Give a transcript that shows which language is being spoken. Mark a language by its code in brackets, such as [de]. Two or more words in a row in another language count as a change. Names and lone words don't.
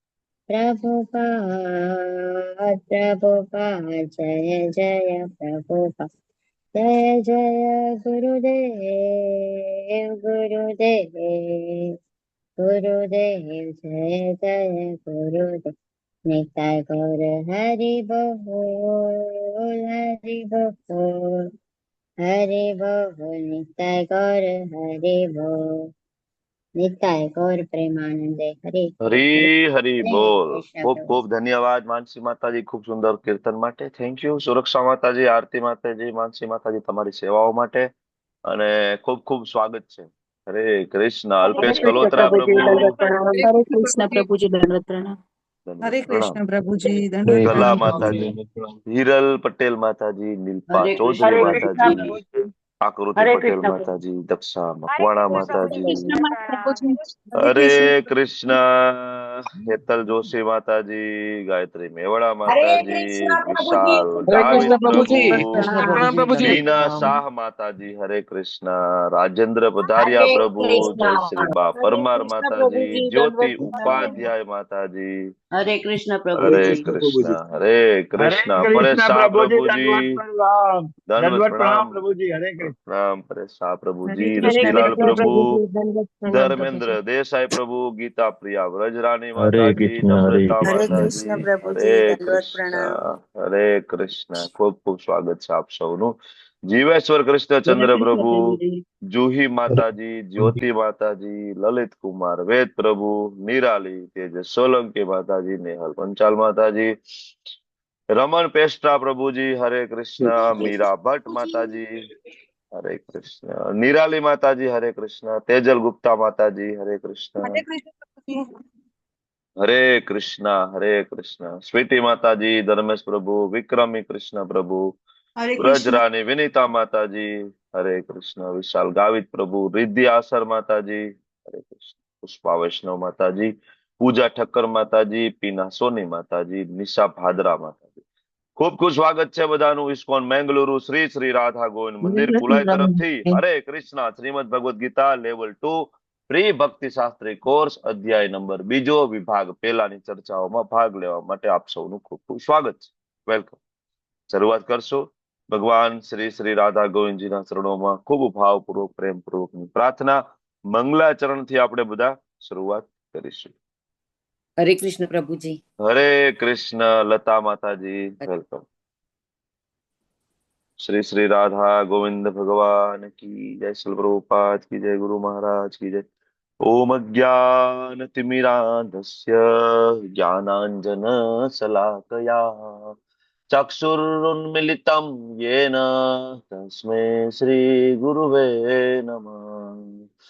[hi] प्रभुपाद जय जय प्रभुपाद, जय जय गुरुदेव जय जय गुरुदेव, निताय गौर हरि बोल हरि बोल, निताय गौर हरि बोल, निताय गौर प्रेमानंदे हरे कृष्ण [gu] હરી હરી બોલ. [hi] कृष्ण [gu] ખૂબ [hi] प्रभु। [gu] ખૂબ ધન્યવાદ માનસી માતાજી, ખૂબ સુંદર કીર્તન માટે. [en] thank you. [gu] સુરક્ષા માતાજી, આરતી માતાજી, માનસી માતાજી, તમારી સેવાઓ માટે અને ખૂબ ખૂબ સ્વાગત છે. હરે કૃષ્ણ. [hi] हरे [gu] અલ્પેશ [hi] कृष्ण [gu] કલોત્રા [hi] प्रभु जी [gu] પ્રભુ, [hi] दंडवत प्रणाम। हरे हरे कृष्ण कृष्ण प्रभु जी। प्रभु जी दंडवत प्रणाम। [gu] ધન્યવાદ, [hi] हरे [gu] પ્રણામ. [hi] कृष्ण प्रभु जी, दंडवत हरे [gu] ગલા [hi] प्रणाम कृष्ण प्रभु [gu] માતાજી, [hi] जी। प्रभु जी। [gu] હિરલ પટેલ માતાજી, નીલપા [hi] हरे [gu] ચૌધરી [hi] कृष्ण हरे प्रभु कृष्ण [gu] માતાજી, [hi] जी। प्रभु जी। [gu] આકૃતિ [hi] हरे [gu] પટેલ [hi] कृष्ण प्रभु [gu] માતાજી, दक्षा [hi] हरे [gu] મકવાણા [hi] कृष्ण हरे माताजी, प्रभु जी। कृष्ण प्रभु जी। हरे हरे कृष्ण कृष्ण हेतल जोशी माताजी, गायत्री मेवड़ा हरे माताजी, कृष्ण प्रभु जी। विशाल हरे गावित कृष्ण प्रभु जी। प्रभु, कृष्ण प्रभु प्रणाम जी प्रभु जी। दंडवत मीना प्रणाम। शाह माताजी, हरे कृष्ण राजेंद्र पधारिया हरे प्रभु, कृष्ण। जय श्री बा हरे परमार कृष्ण प्रभु माताजी, जी, ज्योति दंडवत प्रणाम। उपाध्याय माताजी, हरे कृष्ण प्रभु हरे हरे जी। कृष्ण प्रभु कृष्ण जी। हरे हरे कृष्ण परेश कृष्ण शाह प्रभु जी प्रभु जी, दंडवत प्रणाम। धन्यवाद दंडवत प्रणाम प्रणाम, प्रभु जी। हरे कृष्ण। प्रणाम परेश शाह प्रभु हरे जी, हरे कृष्ण रश्मिलाल कृष्ण प्रभु जी। प्रभु, प्रभु जी दंडवत प्रणाम प्रभु जी। धर्मेंद्र देसाई प्रभु, गीता प्रिया व्रजरानी हरे माताजी, कृष्ण हरे नम्रता हरे कृष्ण। माताजी, कृष्ण प्रभु हरे जी, दंडवत कृष्ण प्रणाम। हरे कृष्ण. [gu] ખૂબ ખૂબ સ્વાગત છે આપ સૌનું. જીવેશ્વર [hi] हरे [gu] કૃષ્ણચંદ્ર [hi] कृष्ण [gu] પ્રભુ, [hi] प्रभु जी। [gu] જુહી [hi] हरे [gu] માતાજી, જ્યોતિ માતાજી, લલિત કુમાર, વેદ પ્રભુ, નિરાલી, તેજસ સોલંકી માતાજી, નેહલ પંચાલ માતાજી, રમણ પેસ્ટ્રા પ્રભુજી, હરે કૃષ્ણ, મીરા ભટ્ટ માતાજી, [hi] हरे कृष्ण निराली माताजी, हरे कृष्ण तेजल गुप्ता माताजी, हरे कृष्ण, हरे कृष्ण प्रभु जी। हरे कृष्ण स्वीटी माताजी, धर्मेश प्रभु, विक्रमी कृष्ण प्रभु, हरे ब्रज कृष्ण। रानी विनीता माताजी, हरे कृष्ण विशाल गावित प्रभु, रिद्धि आसर माताजी, हरे कृष्ण पुष्पा वैष्णव माताजी, पूजा ठक्कर माताजी, पीना सोनी माताजी, निशा भादरा माताजी. [gu] ખૂબ ખૂબ સ્વાગત છે બધાનું ઇસ્કોન મેંગલુરુ શ્રી શ્રી રાધા ગોવિંદ મંદિર [hi] हरे [gu] કુલાઈ [hi] कृष्ण [gu] તરફથી હરે કૃષ્ણ શ્રીમદ ભગવદ ગીતા લેવલ 2 પ્રી ભક્તિ શાસ્ત્રી કોર્સ અધ્યાય નંબર બીજો વિભાગ પહેલાની ચર્ચાઓમાં ભાગ લેવા માટે આપ સૌનું ખૂબ ખૂબ સ્વાગત છે. વેલકમ. શરૂઆત કરશો ભગવાન શ્રી શ્રી રાધા ગોવિંદજીના ચરણોમાં ખૂબ ભાવપૂર્વક પ્રેમપૂર્વકની પ્રાર્થના મંગલાચરણથી આપણે બધા શરૂઆત કરીશું. [hi] हरे कृष्ण प्रभु जी। हरे कृष्ण लता माताजी, वेलकम. श्री श्री राधा गोविंद भगवान की जय, श्री प्रभुपाद की जय, गुरु महाराज की जय. [sa] ओम अज्ञानतिमिरान्धस्य ज्ञानाञ्जन शलाकया चक्षुरुन्मिलितं येन तस्मै श्रीगुरुवे नमः.